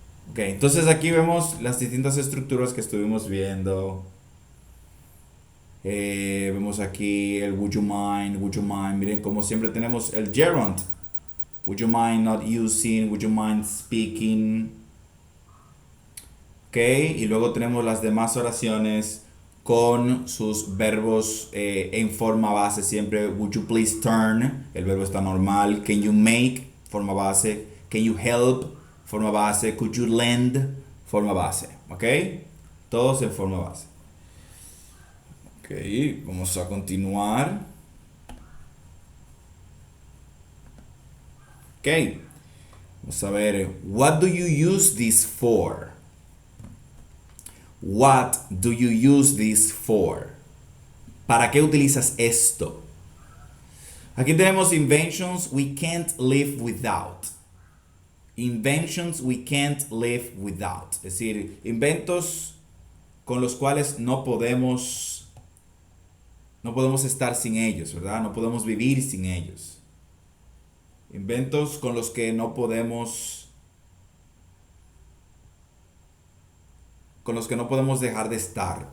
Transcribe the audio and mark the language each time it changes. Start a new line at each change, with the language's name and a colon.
Spanish: Ok, entonces aquí vemos las distintas estructuras que estuvimos viendo. Vemos aquí el
English: would you mind,
Spanish: miren como siempre tenemos el gerund.
English: Would you mind not using, would you mind speaking.
Spanish: Ok, y luego tenemos las demás oraciones con sus verbos en forma base siempre.
English: Would you please turn,
Spanish: el verbo está normal.
English: Can you make,
Spanish: forma base.
English: Can you help,
Spanish: forma base.
English: Could you lend, forma base.
Spanish: Ok, todos en forma base. Ok, vamos a continuar. Ok, vamos a ver.
English: What do you use this for? What do you use this for?
Spanish: ¿Para qué utilizas esto? Aquí tenemos
English: inventions we can't live without. Inventions we can't live without.
Spanish: Es decir, inventos con los cuales no podemos estar sin ellos, ¿verdad? No podemos vivir sin ellos. Inventos con los que no podemos dejar de estar.